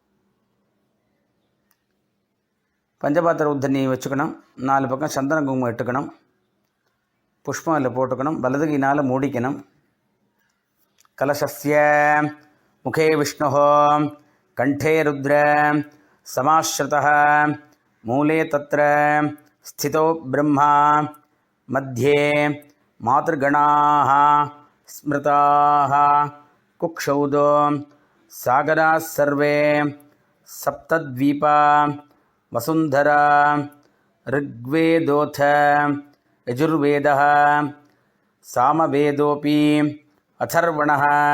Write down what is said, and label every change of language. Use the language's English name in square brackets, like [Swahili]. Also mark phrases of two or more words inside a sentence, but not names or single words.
[Tamil] பஞ்சபாத்திர உத்தண்ணி வச்சுக்கணும். 4 பக்கம் சந்தன குங்குமம் இட்டுக்கணும். புஷ்பம் அதில் போட்டுக்கணும். வலதுகையினால் மூடிக்கணும். [Sanskrit] कलशस्य मुखे विष्णुः कण्ठे रुद्र समाश्रुतः मूले तत्र स्थितो ब्रह्मा मध्ये मातृगणाः स्मृताः कुक्षौदो सागराः सर्वे सप्तद्वीपा वसुन्धरा ऋग्वेदोऽथ यजुर्वेदः सामवेदोऽपि अथर्वणः